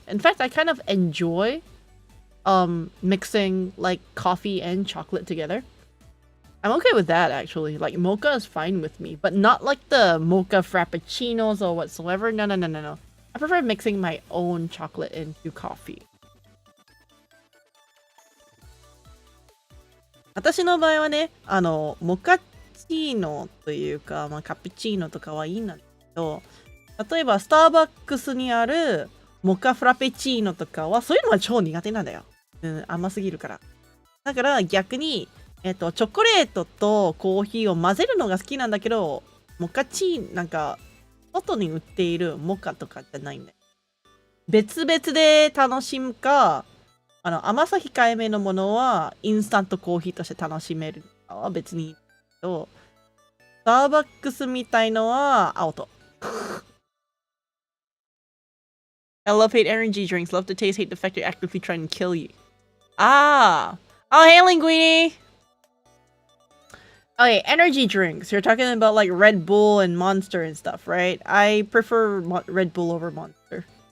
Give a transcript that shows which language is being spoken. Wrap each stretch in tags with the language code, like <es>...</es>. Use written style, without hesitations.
<en>In fact, I kind of enjoy mixing like coffee and chocolate together. I'm okay with that, actually. Like, mocha is fine with me, but not like the mocha frappuccinos or whatsoever. No. I prefer mixing my own chocolate into coffee.</en> <ja>私の場合はね、モカチーノというか、カプチーノとかはいいんだけど、例えばスターバックスにあるモカフラペチーノとかは、そういうのは超苦手なんだよ。甘すぎるから。だから逆に、チョコレートとコーヒーを混ぜるのが好きなんだけど、モカチーノ、なんか、外に売っているモカとかじゃないんだよ。別々で楽しむか、甘さ控えめのものはインスタントコーヒーとして楽しめるのは別にいいけど、スターバックスみたいのはアウト。</ja> <en>I love hate energy drinks. Love the taste, hate the fact they're actively trying to kill you. Ah! Oh, hey, Linguini! Okay, energy drinks. You're talking about like Red Bull and Monster and stuff, right? I prefer Red Bull over Monster.</en>